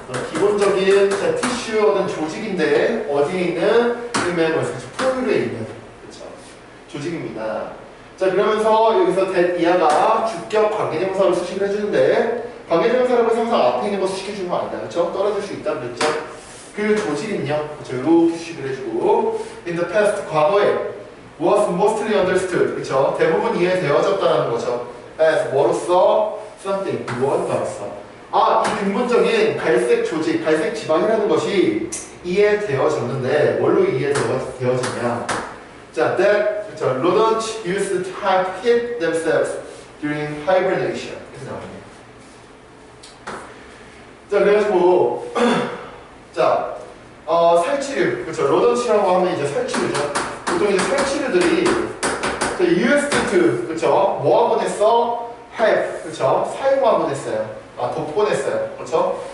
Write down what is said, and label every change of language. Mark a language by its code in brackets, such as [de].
[ko] 기본적인 자, 티슈 어떤 조직인데 어디에 있는 포유류에 있는 조직입니다. 자, 그러면서 여기서 that 이하가 주격 관계대명사로 수식을 해주는데 관계대명사라고 해서 항상 앞에 있는 거 수식해주는 거 아니다. 그렇죠? 떨어질 수 있다 그랬죠? 그 조직은요. 그렇죠? 이렇게 수식을 해주고 [en] in the past, [ko] 과거에 [en] was mostly understood. [ko] 그렇죠? 대부분 이해되어졌다는 거죠. as 뭐로서 something, 무언가로서. 아, 이 근본적인 갈색 조직, 갈색 지방이라는 것이 이해되어졌는데 뭘로 이해되어졌냐? 자, that 그렇죠. [en] rodents used to hide themselves during hibernation. [ko] 이렇게 나옵니다. 자, 그래가지고 자, 살치류, 그렇죠. 로던치라고 하면 이제 살치류죠. 보통 이제 살치류들이 [en] used to, [ko] 그렇죠. 뭐 하곤 했어? help, 그렇죠. 사용하곤 했어요. 돕곤 했어요. 그렇죠.